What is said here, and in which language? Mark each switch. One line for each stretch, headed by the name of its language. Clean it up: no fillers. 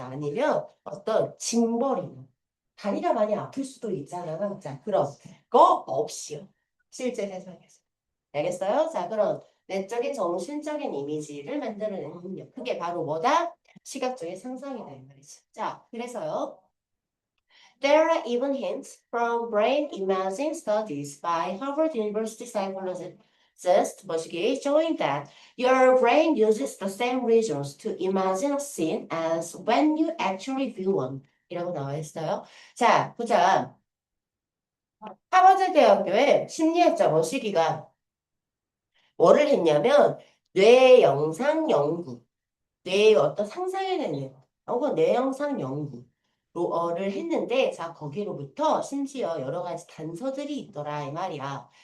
Korean: 자, 아니면 어떤 징벌이나 다리가 많이 아플 수도 있잖아. 자, 그럼 거 없이요. 실제 세상에서. 알겠어요? 자, 그럼 내적인 정신적인 이미지를 만들어내는 능력. 그게 바로 뭐다? 시각적인 상상이다 이 말이지. 자, 그래서요.
English: There are even hints from brain imaging studies by Harvard University psychologist
Korean: 뭐시기
English: showing that your brain uses the same regions to imagine a scene as when you actually view one.
Korean: 이라고 나와 있어요. 자, 보자. 하버드 대학교의 심리학자 머시기가 뭐를 했냐면 뇌 영상 연구, 뇌의 어떤 상상해내는 혹은 뇌 영상 연구를 했는데 자 거기로부터 심지어 여러 가지 단서들이 있더라 이 말이야.